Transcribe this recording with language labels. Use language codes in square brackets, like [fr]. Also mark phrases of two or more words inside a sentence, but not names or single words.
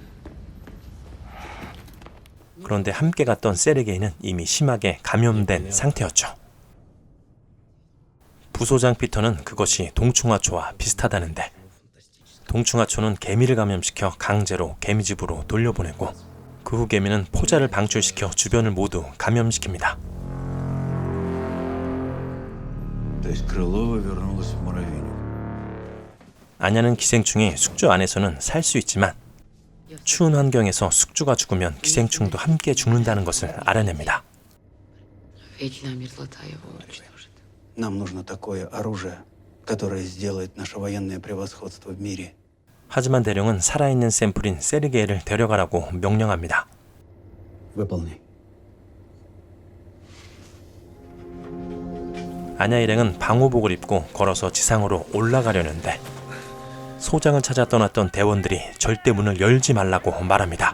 [ko] 그런데 함께 갔던 세르게이는 이미 심하게 감염된 상태였죠. 부소장 피터는 그것이 동충하초와 비슷하다는데 동충하초는 개미를 감염시켜 강제로 개미집으로 돌려보내고 그 후 개미는 포자를 방출시켜 주변을 모두 감염시킵니다. [ru] То есть Крылова вернулась в муравейник. [ko] 아냐는 기생충이 숙주 안에서는 살 수 있지만 추운 환경에서 숙주가 죽으면 기생충도 함께 죽는다는 것을 알아냅니다. [ru] Вечная мерзлота его уничтожит. Нам нужно такое оружие, которое сделает наше военное превосходство в мире. [ko] 하지만 대령은 살아있는 샘플인 세르게이를 데려가라고 명령합니다. [ru] Выполни. [ko] 아냐 일행은 방호복을 입고 걸어서 지상으로 올라가려는데 소장을 찾아 떠났던 대원들이 절대 문을 열지 말라고 말합니다.